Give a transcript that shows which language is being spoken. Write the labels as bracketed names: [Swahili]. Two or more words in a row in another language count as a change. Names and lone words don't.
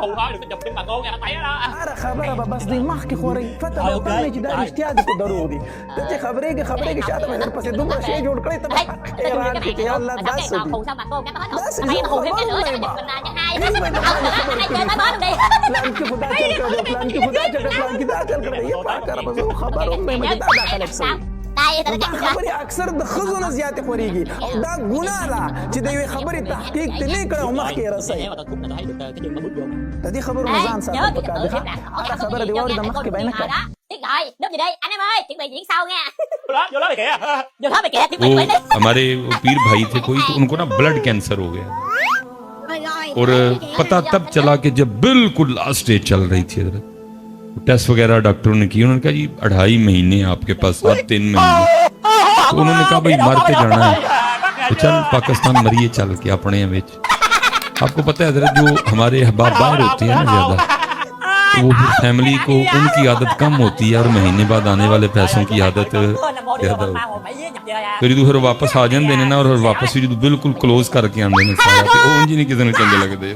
[Pashto] هر خبره به بس د مخکې خوري، فتح به وکړي چې دا رښتیا دي که دروغ دي، ته چې خبرېږي شاته مې درپسې دومره شی جوړ کړی ته به حیران کړې چې یا الله دا څه دي، داسې زه خبر نه یم، پلان کې خدا چل کړی، پلان کې خدا چل کړی، پلان کې دا چل کړی، یا پاکه ربه زه خبر هم نه یم چې دا خلک څه وي. دا خبرې اکثر د ښځو نه زیاتې خورېږي او دا ګناه ده چې د یوې خبرې تحقیق ته نه کړی او مخکې یې رسوي. د دې خبرو نه ځان ساتل پکار دی. هره خبره دې واورېده مخکې به یې نه کوه. [Urdu] وہ ہمارے پیر بھائی تھے کوئی، تو ان کو نا [English] blood cancer [Urdu] ہو گیا، اور پتہ تب چلا کہ جب بالکل [English] last stage [Urdu] چل رہی تھی حضرت، ٹیسٹ وغیرہ ڈاکٹروں نے کی، انہوں نے کہا جی 2.5 مہینے آپ کے پاس، 3 مہینے، تو انہوں نے کہا بھائی مر کے جانا ہے، [Punjabi] تو چل پاکستان مریئے چل کے اپنے وچ. [Urdu] آپ کو پتہ ہے حضرت جو ہمارے احباب باہر ہوتے ہیں نا زیادہ، تو وہ پھر فیملی کو ان کی عادت کم ہوتی ہے اور مہینے بعد آنے والے پیسوں کی عادت زیادہ ہوتی ہے. پھر جو پھر واپس آ جاتے ہیں نا، اور واپس بھی جو بالکل کلوز کر کے آتے ہیں سارا، تو وہ [Punjabi] اونج نہیں کسی نے چنگے لگدے.